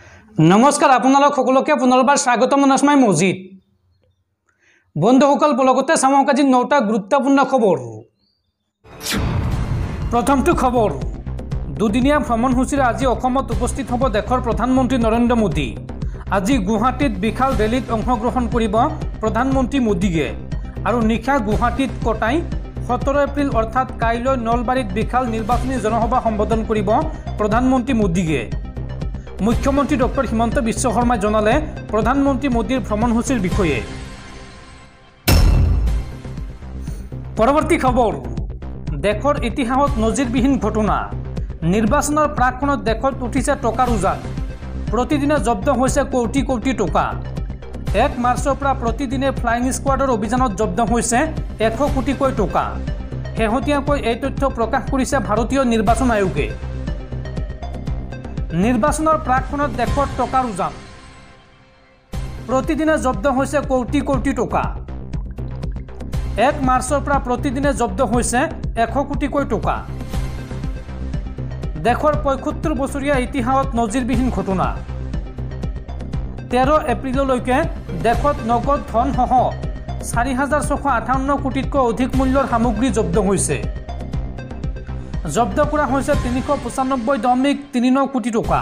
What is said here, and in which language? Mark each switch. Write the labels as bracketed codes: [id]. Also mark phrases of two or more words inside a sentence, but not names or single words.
[as] নমস্কাৰ আপোনালোক সকলোকে পুনৰ্বাৰ স্বাগতম নস্মাই মজিদ বন্ধুসকল ব্লগতে সামক আজি 9টা গুৰুত্বপূৰ্ণ খবৰ। প্ৰথমটো খবৰ দুদিনীয়া ভ্ৰমণসূচীৰে আজি উপস্থিত হ'ব দেশৰ প্ৰধানমন্ত্ৰী নৰেন্দ্ৰ মোদী। আজি গুৱাহাটীত বিশাল ৰেলীত অংশগ্ৰহণ কৰিব প্ৰধানমন্ত্ৰী মোদীয়ে আৰু নিশা গুৱাহাটীত কটাই 17 এপ্ৰিল অৰ্থাৎ কাইলৈ নলবাৰীত বিশাল নিৰ্বাচনী জনসভা সম্বোধন কৰিব প্ৰধানমন্ত্ৰী মোদীয়ে। মুখ্যমন্ত্ৰী ডক্টৰ হিমন্ত বিশ্ব শৰ্মাই জনালে প্ৰধানমন্ত্ৰী মোদীৰ ভ্ৰমণসূচীৰ বিষয়ে। পৰৱৰ্তী খবৰ দেশৰ ইতিহাসত নজিৰবিহীন ঘটনা নিৰ্বাচনৰ প্ৰাক্ক্ষণত দেশত উঠিছে টকাৰ উজান। প্ৰতিদিনে জব্দ হৈছে কোটি কোটি টকা। 1 মাৰ্চৰ পৰা প্ৰতিদিনে ফ্লাইং স্কোৱাডৰ অভিযানত জব্দ হৈছে 100 কোটিকৈ টকা। শেহতীয়াকৈ এই তথ্য প্ৰকাশ কৰিছে ভাৰতীয় নিৰ্বাচন আয়োগে। নিৰ্বাচনৰ প্ৰাক্ক্ষণত দেশৰ টকাৰ উজান প্ৰতিদিনে জব্দ হৈছে কোটি কোটি টকা। 1 মাৰ্চৰ পৰা প্ৰতিদিনে জব্দ হৈছে 100 কোটিকৈ টকা। देशर 75 বছৰীয়া ইতিহাসত নজিৰবিহীন ঘটনা। 13 এপ্ৰিললৈকে দেশত নগদ ধনসহ 4658 কোটিতকৈ অধিক মূল্যৰ সামগ্ৰী জব্দ হৈছে। जब्द কৰা হৈছে 395.39 কোটি টকা।